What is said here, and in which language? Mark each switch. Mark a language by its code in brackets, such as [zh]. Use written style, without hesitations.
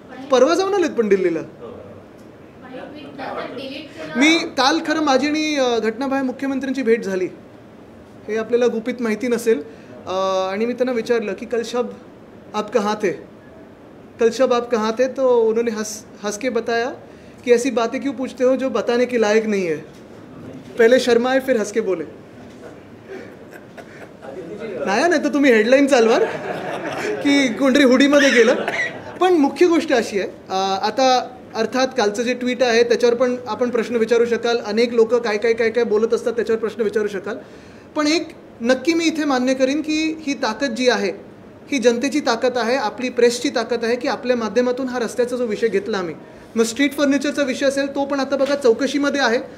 [mr] परवा जाऊन आलेत पण दिल्लीला. मी काल, खरं माझी आणि घटनाबाह्य मुख्यमंत्र्यांची भेट झाली. हे आपल्याला गुपित माहिती नसेल. आणि मी त्यांना विचारलं की कल शब आप कहाँ थे, कल शब आप कहाँ थे? [hi] तो उन्होंने हंस के बताया कि ऐसी बातें क्यों पूछते हो जो बताने के लायक नहीं है. पहले शर्माए फिर हंस के बोले. [mr] नाही तर तुम्ही हेडलाईन चालवाल की कोणतरी हुडीमध्ये गेलं. पण मुख्य गोष्ट अशी आहे, आता अर्थात कालचं जे ट्विट आहे त्याच्यावर पण आपण प्रश्न विचारू शकाल. अनेक लोक काय काय काय काय बोलत असतात, त्याच्यावर प्रश्न विचारू शकाल. पण एक नक्की मी इथे मान्य करीन की ही ताकद जी आहे ही जनतेची ताकद आहे, आपली प्रेसची ताकद आहे की आपल्या माध्यमातून हा रस्त्याचा जो विषय घेतला आम्ही, मग स्ट्रीट फर्निचरचा विषय असेल तो पण आता बघा चौकशीमध्ये आहे.